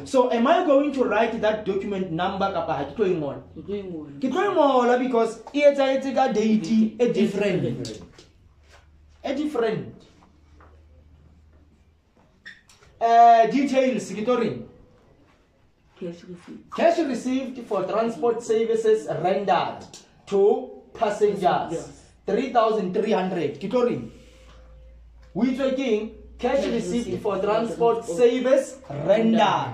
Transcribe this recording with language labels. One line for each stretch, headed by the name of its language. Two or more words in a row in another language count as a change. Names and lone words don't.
English: So am I going to write that document number
Southern Sotho: kapa ha ke tlo ngola? O tlo e ngola. Ke tlo ngola
English: because it's ka date a different.
Southern Sotho: Details ke tlo reng?
English: Cash receipt. Cash received for transport services rendered to passengers 3,300. Kitori. We talking cash received for transport service rendered.